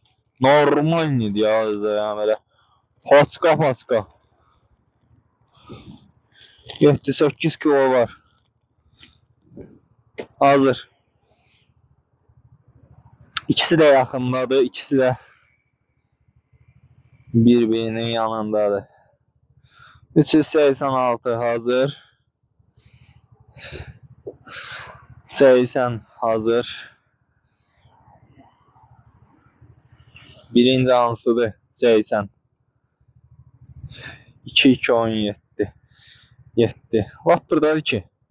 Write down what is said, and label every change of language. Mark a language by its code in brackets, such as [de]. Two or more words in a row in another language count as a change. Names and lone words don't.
[tr] Normal neydi ya böyle. Paçka. 7-8 kilo var. Hazır. İkisi de yakındadır, ikisi de birbirinin yanındadır. 386 hazır. 80 hazır. [az] Birinci hansıdır? 80. 2-2-17. 7. Lap buradadır ki.